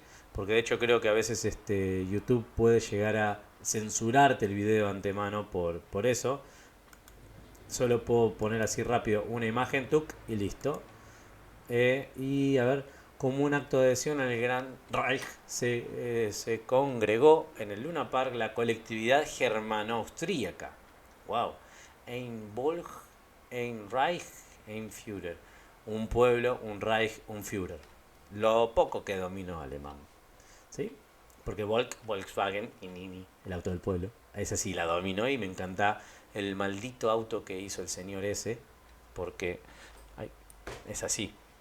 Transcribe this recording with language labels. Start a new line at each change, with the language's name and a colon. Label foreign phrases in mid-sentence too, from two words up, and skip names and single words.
Spanish: Porque de hecho creo que a veces YouTube puede llegar a censurarte el video de antemano por eso. Solo puedo poner así rápido una imagen, tuk, y listo. Y a ver, como un acto de adhesión al Gran Reich se congregó en el Luna Park la colectividad germano-austríaca. Wow.
German: Ein Volk, ein Reich, ein Führer.
Spanish: Un pueblo, un Reich, un Führer. Lo poco que dominó alemán. ¿Sí? Porque Volkswagen y Nini, el auto del pueblo, ese sí la dominó y me encanta el maldito auto que hizo el señor ese, porque es así.